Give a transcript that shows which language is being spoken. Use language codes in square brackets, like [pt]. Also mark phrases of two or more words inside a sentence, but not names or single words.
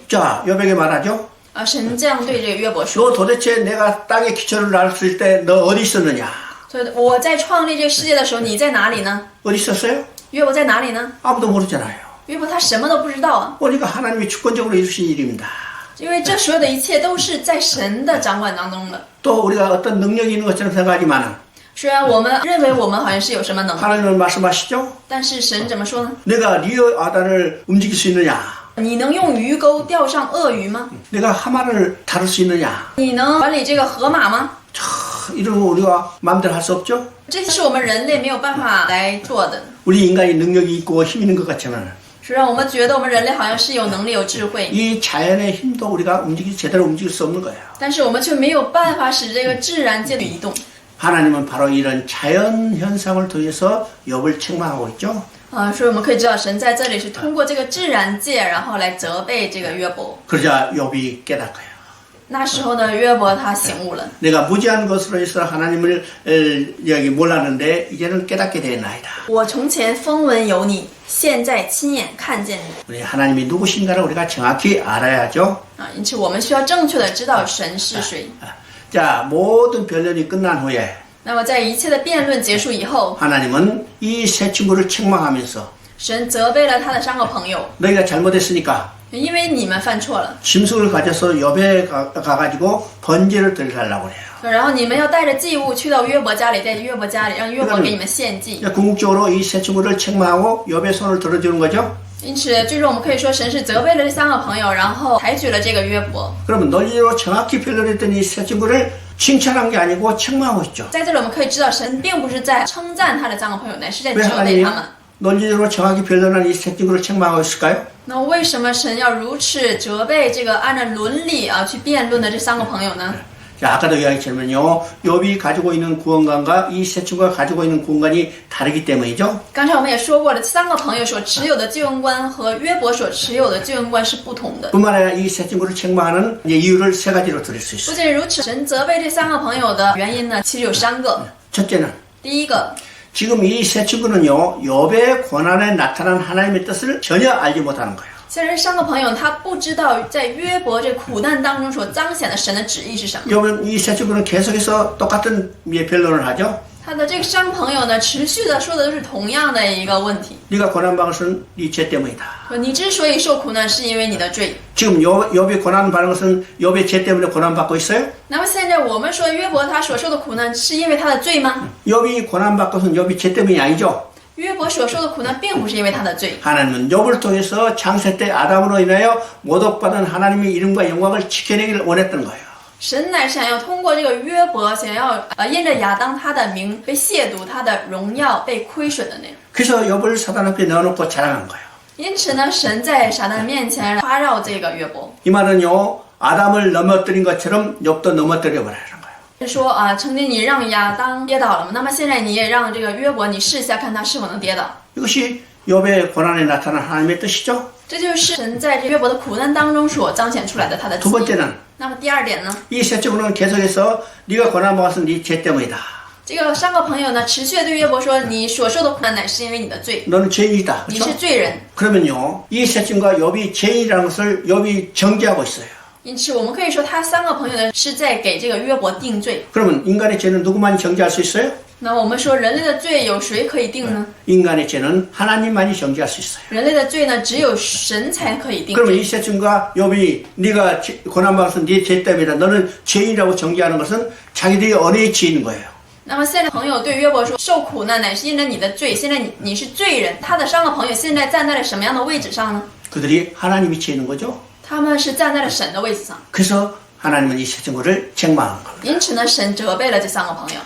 [ko] 자, 욥에게 말하죠. [zh] 神这样对这个约伯说。 [ko] 너 도대체 내가 땅에 기초를 놨을 때 너 어디 있었느냐? [zh] 所以我在创立这个世界的时候，你在哪里呢？ [ko] 어디 있었어요? [zh] 约伯在哪里呢？ [ko] 아무도 모르잖아요. [zh] 约伯他什么都不知道啊， [ko] 우리가 하나님이 주권적으로 이루신 일입니다. [zh] 因为这所有的一切都是在神的掌管当中的。 [ko] 또 우리가 어떤 능력이 있는 것처럼 생각하지만 [zh] 虽然我们认为我们好像是有什么能力， [ko] 하나님은 말씀하시죠. [zh] 但是神怎么说呢？ [ko] 내가 리어 아단을 움직일 수 있느냐? [zh] 你能用鱼钩钓上鳄鱼吗？ [ko] 내가 하마를 다룰 수 있느냐? [zh] 你能管理这个河马吗？ [ko] 이런 거 우리가 마음대로 할 수 없죠. [zh] 这是我们人类没有办法来做的。 [ko] 우리 인간이 능력이 있고 힘 있는 것 같지만 [zh] 虽然我们觉得我们人类好像是有能力、有智慧， [ko] 이 자연의 힘도 우리가 제대로 움직일 수 없는 거예요. [zh] 但是我们却没有办法使这个自然界的移动。 [ko] 하나님은 바로 이런 자연 현상을 통해서 욥을 책망하고 있죠. [zh] 所以我们可以知道，神在这里是通过这个自然界，然后来责备这个约伯。 [ko] 그러자 욥이 깨닫고요. [zh] 那时候呢，约伯他醒悟了。 [ko] 내가 무지한 것으로 해서 하나님을 여기 몰랐는데 이제는 깨닫게 되었나이다. [zh] 我从前风闻有你，现在亲眼看见你。 [ko] 우리 하나님이 누구신가를 우리가 정확히 알아야죠. [zh] 因此我们需要正确的知道神是谁。 [ko] 자, 모든 변론이 끝난 후에 [zh] 那么在一切的辩论结束以后， [ko] 하나님은 이 세 친구를 책망하면서 [zh] 神责备了他的3个朋友， [ko] 너희가 잘못했으니까 [zh] 因为你们犯错了， [ko] 짐승을 가져서 욥에 가가지고 번제를 드리려고 그래요. [zh] 然后你们要带着祭物去到约伯家里，在约伯家里让约伯给你们献祭。 [ko] 궁극적으로 이 세 친구를 책망하고 욥의 손을 들어주는 거죠. [zh] 因此，最终我们可以说，神是责备了这三个朋友，然后采取了这个约伯。 [ko] 그러면 논리로 정확히 변론했던 이 세 친구를 칭찬한 게 아니고 책망하고 있죠. [zh] 在这里，我们可以知道，神并不是在称赞他的三个朋友，乃是在 [ko] 왜 [zh] 责备 [ko] 하나님이 [zh] 他们。 [ko] 논리로 정확히 변론한 이 세 친구를 책망하고 있을까요? [zh] 那为什么神要如此责备这个按照伦理去辩论的这三个朋友呢？ [ko] 자, 아까도 이야기했지만요, 욥이 가지고 있는 구원관과 이 세 친구가 가지고 있는 구원관이 다르기 때문이죠. [zh] 刚才我们也说过了，三个朋友所持有的救恩观和约伯所持有的救恩观是不同的。 [ko] 뿐만 아니라 이 세 친구를 책망하는 이유를 세 가지로 드릴 수 [zh] 不 [ko] 있어요. [zh] 仅如此，神责备这三个朋友的原因呢，其实有三个。 [ko] 첫째는 [zh] 第一个， [ko] 지금 이 세 친구는요, 욥의 고난에 나타난 하나님의 뜻을 전혀 알지 못하는 거예요. [zh] 现在这三个朋友他不知道在约伯这苦难当中所彰显的神的旨意是什么。 [ko] 욥은 이 세 친구는 계속해서 똑같은 변론을 하죠. [zh] 他的这个三个朋友呢，持续的说的都是同样的一个问题， [ko] 네가 고난받은 것은 네 죄 때문이다. [zh] 说你之所以受苦难，是因为你的罪。 [ko] 지금 욥이 고난받은 것은 욥의 죄 때문에 고난받고 있어요? [zh] 那么现在我们说约伯他所受的苦难是因为他的罪吗？ [ko] 욥이 고난받고서는 욥이 죄 때문이 아니죠. [zh] 约伯所受的苦难并不是因为他的罪， [ko] 하나님은 욥을 통해서 창세 때 아담으로 인하여 모독받은 하나님의 이름과 영광을 지켜내기를 원했던 거예요. [zh] 神乃想要通过这个约伯，想要因着亚当他的名被亵渎，他的荣耀被亏损的那种。 [ko] 그래서 욥을 사단 앞에 넣어놓고 자랑한 거예요. [zh] 因此呢，神在撒旦面前夸耀这个约伯， [ko] 이 말은요, 아담을 넘어뜨린 것처럼 욥도 넘어뜨려 버리는 거예요. [zh] 是说曾经你让亚当跌倒了嘛，那么现在你也让这个约伯，你试一下看他是否能跌倒。 [ko] 이것이 욥의 고난에 나타난 하나님의 뜻이죠. [zh] 这就是神在这约伯的苦难当中所彰显出来的他的旨 [ko] 두 [zh] 意。 [ko] 번째는 [zh] 那么第二点呢， [ko] 이 세 친구는 계속해서 네가 고난받아서 네 죄 때문이다. [zh] 这个三个朋友呢，持续地对约伯说，你所受的苦难乃是因为你的罪， [ko] 너는 죄인이다. [zh] 你 [ko] 그렇죠? [zh] 是罪人。 [ko] 그러면요, 이 세 친구가 욥이 죄인이라는 것을 욥이 정죄하고 있어요. [zh] 因此，我们可以说，他三个朋友呢是在给这个约伯定罪。 [ko] 그러면 인간의 죄는 누구만이 정죄할 수 있어요? [zh] 那我们说，人类的罪有谁可以定呢？ [ko] 인간의 죄는 하나님만이 정죄할 수 있어요. [zh] 人类的罪呢，只有神才可以定 [ko] 그러면 [zh] 罪。 [ko] 이 세 친구가 욥이 네가 고난받아서 네 죄 때문이다. 너는 죄인이라고 정죄하는 것은 자기들이 언어에 지는 거예요. [zh] 那么现在朋友对约伯说，受苦难乃是因着你的罪，现在你是罪人。他的三个朋友现在站在了什么样的位置上呢？ [ko] 그들이 하나님이 지는 거죠. [zh] 他们是站在了神的位置上。 [ko] 그래서 하나님은 이 세 친구를 책망한 겁니다. [zh] 因此呢，神责备了这三个朋友。